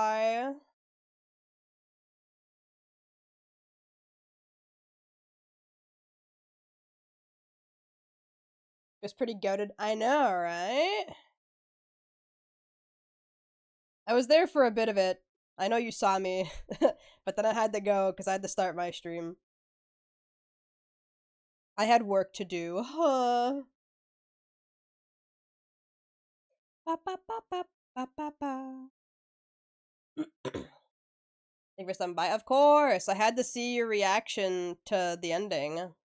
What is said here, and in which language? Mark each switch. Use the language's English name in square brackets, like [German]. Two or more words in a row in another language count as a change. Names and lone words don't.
[English] It was pretty goated. I know, right? I was there for a bit of it. I know you saw me, but then I had to go because I had to start my stream. I had work to do. Huh. Ba, ba, ba, ba, ba, ba, ba. Thank you for stopping by. Of course, I had to see your reaction to the ending.